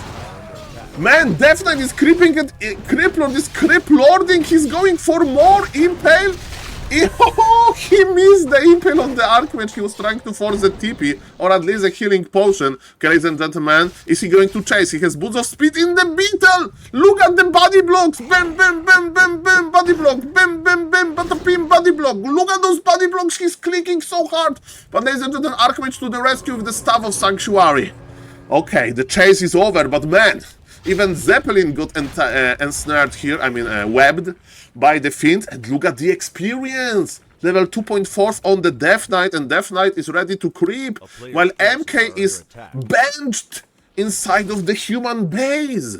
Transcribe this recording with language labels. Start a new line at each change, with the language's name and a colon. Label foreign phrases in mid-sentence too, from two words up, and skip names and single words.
English: Man, Death Knight is creeping at Cripplord, is Criplording, he's going for more Impale. Oh, he missed the impale on the Archmage. He was trying to force a TP, or at least a healing potion. Okay, ladies and gentlemen, is he going to chase? He has boots of speed in the beetle! Look at the body blocks! Bam, bam, bam, bam, bam, body block! Bam, bam, bam, bada body block! Look at those body blocks! He's clicking so hard! But ladies and gentlemen, Archmage to the rescue with the Staff of Sanctuary. Okay, the chase is over, but man, even Zeppelin got ensnared here, webbed by the Fiend. And look at the experience! Level 2.4 on the Death Knight, and Death Knight is ready to creep, while MK is benched inside of the human base.